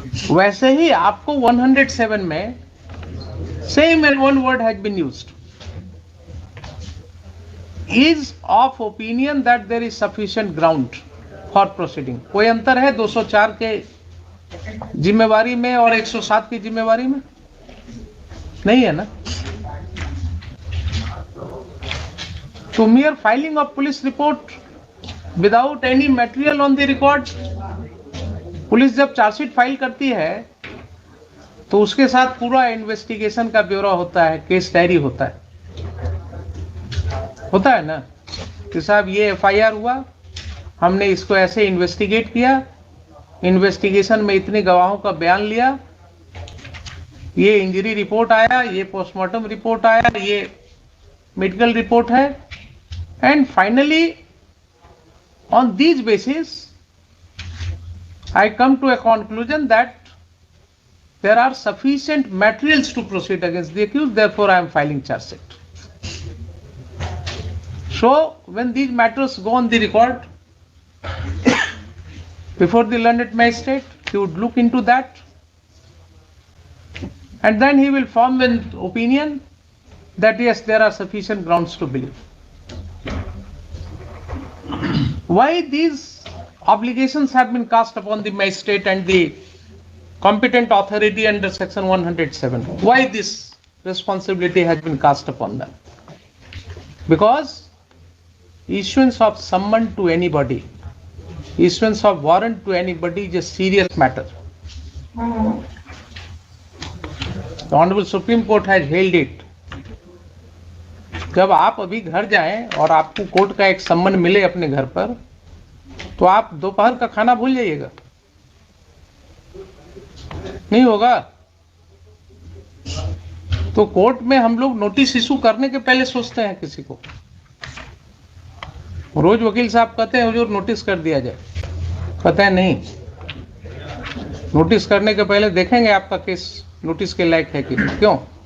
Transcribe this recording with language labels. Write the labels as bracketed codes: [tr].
[hi] वैसे ही आपको 107 में [en] same and one word has been used, is of opinion that there is sufficient ground for proceeding. [hi] कोई अंतर है 204 के जिम्मेवारी में और 107 की जिम्मेवारी में नहीं है ना। तो [en] mere filing of police report without any material on the record, [hi] police जब चार्जशीट फाइल करती है तो उसके साथ पूरा इन्वेस्टिगेशन का ब्यौरा होता है, केस डायरी होता है ना कि साहब ये एफआईआर हुआ, हमने इसको ऐसे इन्वेस्टिगेट किया, इन्वेस्टिगेशन में इतने गवाहों का बयान लिया, ये इंजरी रिपोर्ट आया, ये पोस्टमार्टम रिपोर्ट आया, ये मेडिकल रिपोर्ट है, [en] And finally on these basis I come to a conclusion that there are sufficient materials to proceed against the accused, therefore I am filing charge sheet. So when these matters go on the record before the learned magistrate, he would look into that and then he will form an opinion that yes, there are sufficient grounds to believe. Why these obligations have been cast upon the magistrate and the competent authority under section 107? Why this responsibility has been cast upon them? Because issuance of summon to anybody, issuance of warrant to anybody is a serious matter. The Honorable Supreme Court has held it. [hi] जब आप अभी घर जाएं और आपको court का एक सम्मन मिले अपने घर पर, तो आप दोपहर का खाना भूल जाइएगा, नहीं होगा। तो कोर्ट में हम लोग नोटिस इशू करने के पहले सोचते हैं किसी को, रोज वकील साहब कहते हैं हुजूर नोटिस कर दिया जाए, कहते हैं नहीं, नोटिस करने के पहले देखेंगे आपका केस नोटिस के लायक है कि नहीं। क्यों?